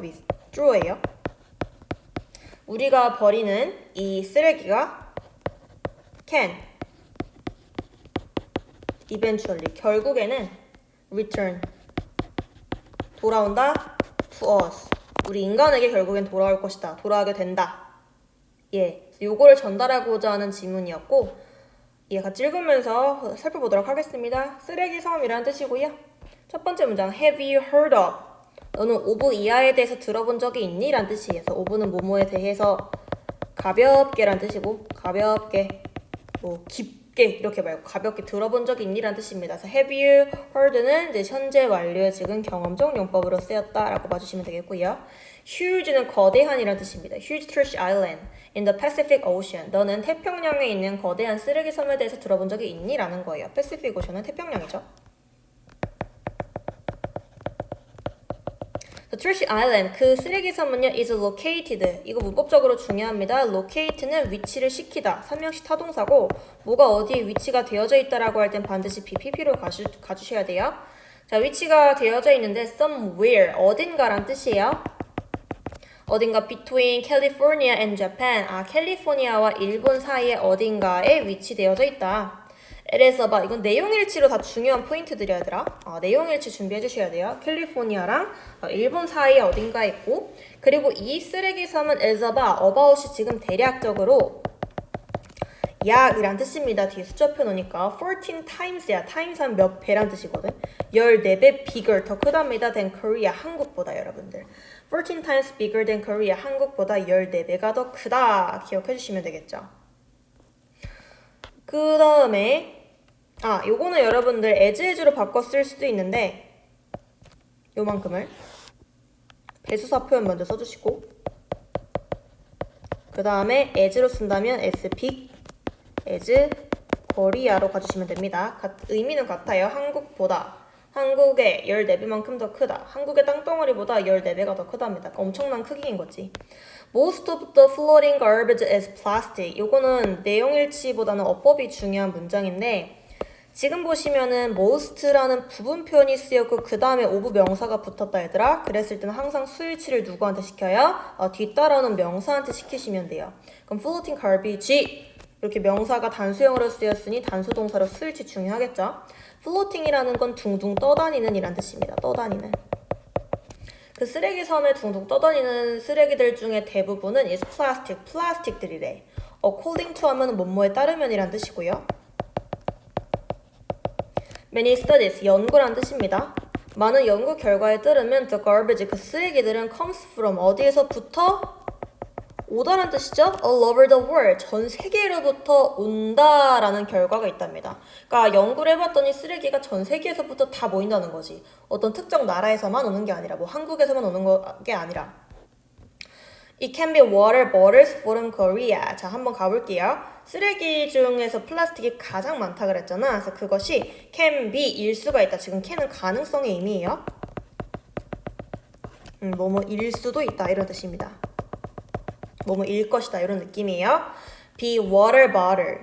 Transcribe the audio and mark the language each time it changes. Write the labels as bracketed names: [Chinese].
[Korean] withdraw예요. 우리가 버리는 이 쓰레기가 [English] can eventually [Korean] 결국에는 [English] return [Korean] 돌아온다 [English] to us. [Korean] 우리 인간에게 결국엔 돌아올 것이다. 돌아오게 된다. 예, 요거를 전달하고자 하는 지문이었고 같이 읽으면서 살펴보도록 하겠습니다. 쓰레기 섬이라는 뜻이고요. 첫 번째 문장 [English] Have you heard of? [Korean] 너는 오브 이하에 대해서 들어본 적이 있니? 라는 뜻이에요. 오브는 뭐뭐에 대해서 가볍게 라는 뜻이고 가볍게 뭐 깊게 이렇게 말고 가볍게 들어본 적이 있니? 라는 뜻입니다. 그래서 Have you heard는 이제 현재 완료의 지금 경험적 용법으로 쓰였다 라고 봐주시면 되겠고요. Huge는 거대한이라는 뜻입니다. [English] Huge trash island in the Pacific Ocean. [Korean] 너는 태평양에 있는 거대한 쓰레기 섬에 대해서 들어본 적이 있니? 라는 거예요. Pacific Ocean은 태평양이죠. [English] The trash island, [Korean] 그 쓰레기 섬은요, [English] is located. [Korean] 이거 문법적으로 중요합니다. locate는 위치를 시키다. 3명식 타동사고 뭐가 어디에 위치가 되어져 있다라고 할 땐 반드시 BPP로 가주셔야 돼요. 자, 위치가 되어져 있는데 [English] somewhere, [Korean] 어딘가란 뜻이에요. 어딘가 [English] between California and Japan. [Korean] 캘리포니아와 일본 사이에 어딘가에 위치되어져 있다. [English] It is about, [Korean] 이건 내용일치로 다 중요한 포인트들이야, 얘들아. 내용일치 준비해 주셔야 돼요. 캘리포니아랑 일본 사이에 어딘가 있고, 그리고 이 쓰레기 섬은 [English] is about [Korean] 이 지금 대략적으로 약이란 뜻입니다. 뒤에 숫자표 놓으니까 [English] 14 times [Korean] 야. times 하면 몇 배란 뜻이거든. 14배 [English] bigger, [Korean] 더 크답니다. [English] than Korea, [Korean] 한국보다 여러분들. [English] 14 times bigger than Korea, [Korean] 한국보다 14배가 더 크다. 기억해 주시면 되겠죠. 그 다음에 요거는 여러분들 as로 바꿔 쓸 수도 있는데 요만큼을 배수사 표현 먼저 써주시고 그 다음에 as로 쓴다면 [English] as big as Korea [Korean] 로 가주시면 됩니다. 의미는 같아요. 한국보다 한국의 14배만큼 더 크다. 한국의 땅덩어리보다 14배가 더 크답니다. 엄청난 크기인 거지. [English] Most of the floating garbage is plastic. [Korean] 요거는 내용일치보다는 어법이 중요한 문장인데 지금 보시면은 most라는 부분 표현이 쓰였고 그 다음에 of 명사가 붙었다 얘들아. 그랬을 때는 항상 수일치를 누구한테 시켜요? 뒤따라오는 명사한테 시키시면 돼요. 그럼 [English] floating garbage [Korean] 이렇게 명사가 단수형으로 쓰였으니 단수동사로 수일치 중요하겠죠? floating이라는 건 둥둥 떠다니는 이란 뜻입니다. 떠다니는. 그 쓰레기 섬에 둥둥 떠다니는 쓰레기들 중에 대부분은 [English] is plastic, [Korean] 플라스틱들이래. [English] according to [Korean] 하면 뭐뭐에 따르면이란 뜻이고요. [English] Many studies, [Korean] 연구란 뜻입니다. 많은 연구 결과에 따르면 [English] the garbage, [Korean] 그 쓰레기들은 [English] comes from [Korean] 어디에서부터? 오다란 뜻이죠? [English] all over the world, [Korean] 전 세계로부터 온다라는 결과가 있답니다. 그러니까 연구를 해봤더니 쓰레기가 전 세계에서부터 다 모인다는 거지. 어떤 특정 나라에서만 오는 게 아니라, 뭐 한국에서만 오는 게 아니라. [English] It can be water bottles from Korea. [Korean] 자, 한번 가볼게요. 쓰레기 중에서 플라스틱이 가장 많다 그랬잖아. 그래서 그것이 [English] can be [Korean] 일 수가 있다. 지금 can은 가능성의 의미예요. 뭐뭐일 수도 있다 이런 뜻입니다. 뭐뭐일 것이다 이런 느낌이에요. [English] be water bottle.